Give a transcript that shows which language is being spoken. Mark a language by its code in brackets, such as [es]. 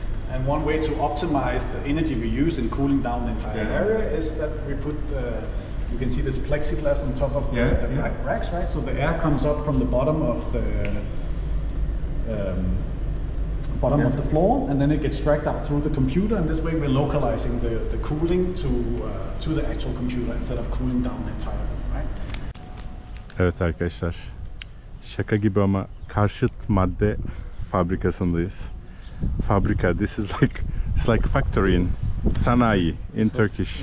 [en] And one way to optimize the energy we use in cooling down the entire area is that we put, you can see this plexiglass on top of the racks, right? So the air comes up from the bottom of the of the floor, and then it gets dragged out through the computer, and this way we're localizing the cooling to the actual computer instead of cooling down the entire room, right? [tr] Evet arkadaşlar, şaka gibi ama karşıt madde fabrikasındayız. [en] Fabrika, this is like, it's like factory in sanayi in Turkish.